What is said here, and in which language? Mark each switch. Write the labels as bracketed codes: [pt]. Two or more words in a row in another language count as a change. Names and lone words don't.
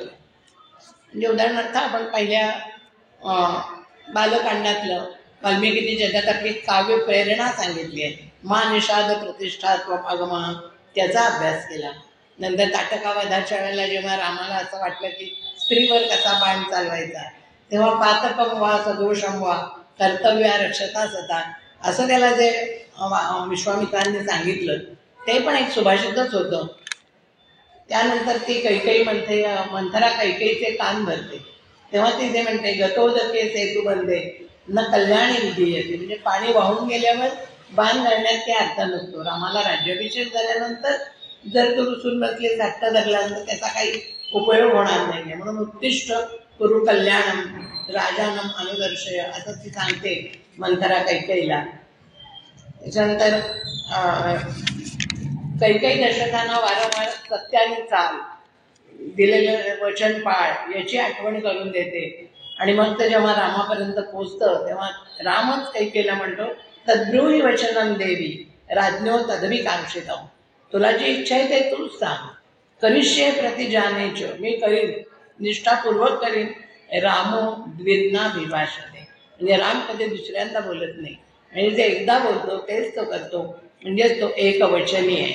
[mr] म्हणजे उदाहरणार्थ आपण पहिल्या बालकांडातलं वाल्मिकीने जगात आपली काव्य प्रेरणा सांगितली आहे, [sa] मा निषाद प्रतिष्ठा त्वमागमा, [mr] त्याचा अभ्यास केला. नंतर ताटकावधाच्या वेळेला जेव्हा रामाला असं वाटलं की स्त्रीवर कसा बाण चालवायचा, तेव्हा [sa] पातकम वा सदोषम वा कर्तव्या रक्षता सता [mr] असं त्याला जे विश्वामित्रांनी सांगितलं ते पण एक सुभाषितच होतं. त्यानंतर ती कैकेयी म्हणते, मंथरा कैकेयीचे कान भरते, तेव्हा ती जे म्हणते [sa] गतोदके सेतू बंदे न कल्याणी विधी येते, [mr] म्हणजे पाणी वाहून गेल्यावर बाण घालण्यात काही अर्थ नसतो. रामाला राज्याभिषेक झाल्यानंतर जर तो रुसून बसले, धाकटा धरल्यानंतर त्याचा काही उपयोग होणार नाही, म्हणून [sa] उत्तिष्ठ कुरु कल्याणम राजानम अनुदर्शय [mr] असं ती सांगते मंथरा कैकेयीला. त्याच्यानंतर कैकेयी दशरथांना वारंवार सत्याने चाल, दिलेलं वचन पाळ याची आठवण करून देते. आणि मग ते जेव्हा रामापर्यंत पोचतं तेव्हा रामच कैकेयीला म्हणतो [sa] तद्ब्रूहि वचनम देवी राज्ञो तदभिकांक्षितम, [mr] तुला जी इच्छा आहे ते तूच सांग, [sa] करिष्ये प्रतिजानेच, [mr] मी करीन, निष्ठापूर्वक करीन. [sa] रामो द्विर्नाभिभाषते, [mr] म्हणजे राम कधी दुसऱ्यांदा बोलत नाही आणि जे एकदा बोलतो तेच तो करतो, म्हणजेच तो एकवचनी आहे.